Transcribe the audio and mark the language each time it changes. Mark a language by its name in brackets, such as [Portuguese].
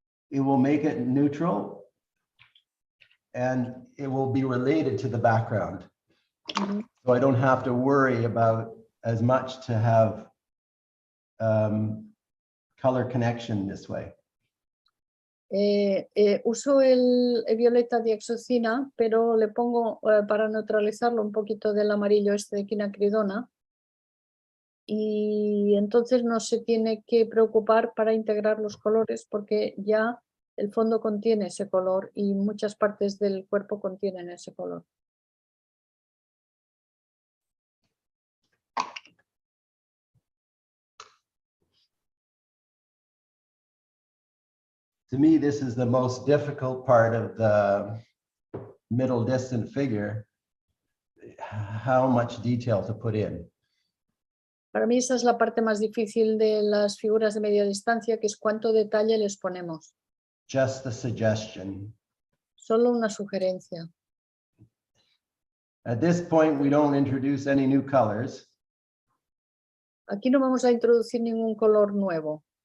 [English] It will make it neutral and it will be related to the background. Mm-hmm. So I don't have to worry about as much to have color connection this way. [Spanish] Uso el violeta dioxocina, pero le pongo para neutralizarlo un poquito del amarillo este de quinacridona y entonces no se tiene que preocupar para integrar los colores porque ya el fondo contiene ese color y muchas partes del cuerpo contienen ese color. [English] To me, this is the most difficult part of the middle distant figure, how much detail to put in. [Spanish] Para mí esa es la parte más difícil de las figuras de media distancia, que es cuánto detalle les ponemos. [English] Just a suggestion. [Spanish] Solo una sugerencia. [English] At this point, we don't introduce any new colors. [Spanish] Aquí no vamos a introducir ningún color nuevo.